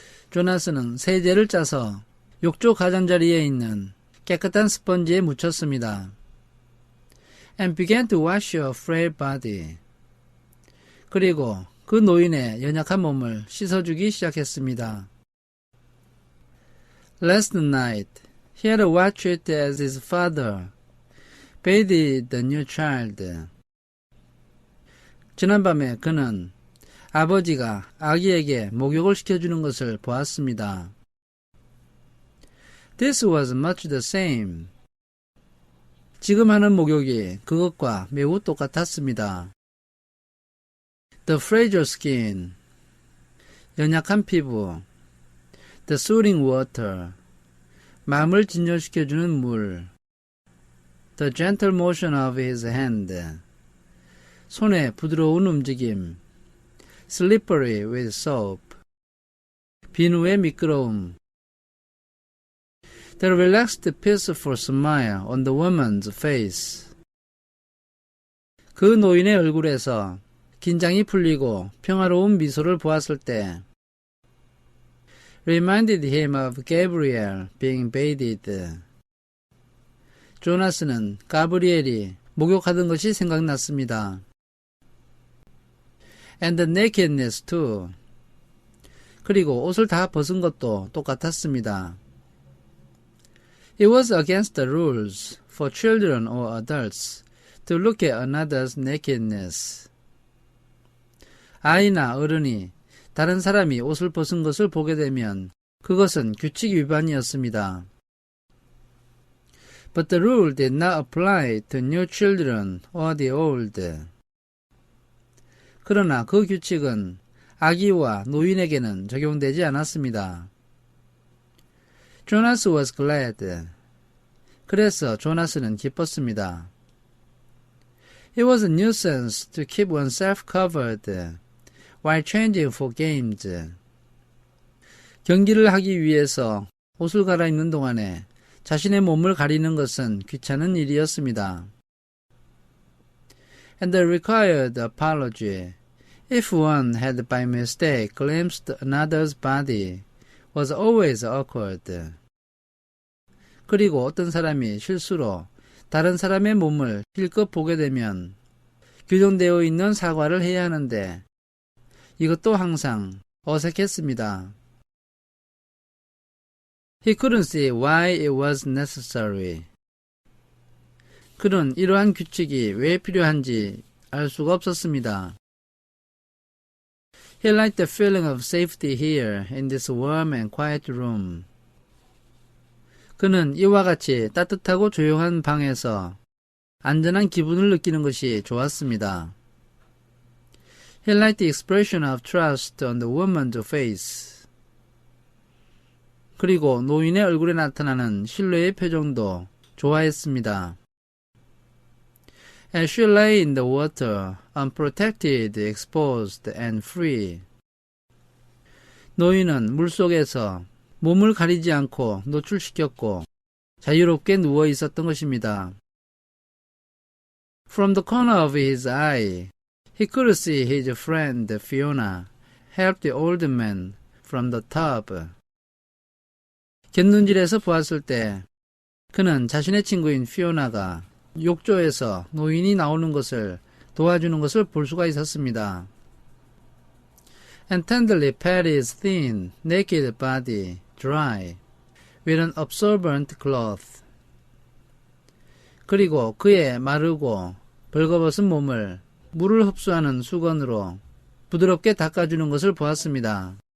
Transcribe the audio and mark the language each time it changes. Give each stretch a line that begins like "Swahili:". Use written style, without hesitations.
Korean: 조나스는 세제를 짜서 욕조 가장자리에 있는 깨끗한 스펀지에 묻혔습니다.
English: And began to wash her frail body.
Korean: 그리고 그 노인의 연약한 몸을 씻어주기 시작했습니다.
English: Last night, he had watched it as his father bathed the new child.
Korean: 지난밤에 그는 아버지가 아기에게 목욕을 시켜주는 것을 보았습니다.
English: This was much the same.
Korean: 지금 하는 목욕이 그것과 매우 똑같았습니다.
English: The fragile skin.
Korean: 연약한 피부.
English: The soothing water.
Korean: 마음을 진정시켜주는 물.
English: The gentle motion of his hand.
Korean: 손의 부드러운 움직임.
English: Slippery with soap.
Korean: 비누의 미끄러움.
English: The relaxed, peaceful smile on the woman's face.
Korean: 그 노인의 얼굴에서 긴장이 풀리고 평화로운 미소를 보았을 때
English: reminded him of Gabriel being bathed.
Korean: 조나스는 가브리엘이 목욕하던 것이 생각났습니다.
English: And the nakedness too.
Korean: 그리고 옷을 다 벗은 것도 똑같았습니다.
English: It was against the rules for children or adults to look at another's nakedness.
Korean: 아이나 어른이 다른 사람이 옷을 벗은 것을 보게 되면 그것은 규칙 위반이었습니다.
English: But the rule did not apply to new children or the old.
Korean: 그러나 그 규칙은 아기와 노인에게는 적용되지 않았습니다.
English: Jonas was glad.
Korean: 그래서 조나스는 기뻤습니다.
English: It was a nuisance to keep oneself covered while changing for games.
Korean: 경기를 하기 위해서 옷을 갈아입는 동안에 자신의 몸을 가리는 것은 귀찮은 일이었습니다.
English: And the required apology, if one had by mistake glimpsed another's body, was always awkward.
Korean: 그리고 어떤 사람이 실수로 다른 사람의 몸을 실컷 보게 되면 규정되어 있는 사과를 해야 하는데 이것도 항상 어색했습니다.
English: He couldn't see why it was necessary.
Korean: 그는 이러한 규칙이 왜 필요한지 알 수가 없었습니다.
English: He liked the feeling of safety here in this warm and quiet room.
Korean: 그는 이와 같이 따뜻하고 조용한 방에서 안전한 기분을 느끼는 것이 좋았습니다.
English: He liked the expression of trust on the woman's face.
Korean: 그리고 노인의 얼굴에 나타나는 신뢰의 표정도 좋아했습니다.
English: As she lay in the water, unprotected, exposed, and free.
Korean: 노인은 물속에서 몸을 가리지 않고 노출시켰고 자유롭게 누워 있었던 것입니다.
English: From the corner of his eye, he could see his friend Fiona help the old man from the tub.
Korean: 곁눈질에서 보았을 때 그는 자신의 친구인 피오나가 욕조에서 노인이 나오는 것을 도와주는 것을 볼 수가 있었습니다.
English: And tenderly pat his thin, naked body dry with an absorbent cloth.
Korean: 그리고 그의 마르고 벌거벗은 몸을 물을 흡수하는 수건으로 부드럽게 닦아주는 것을 보았습니다.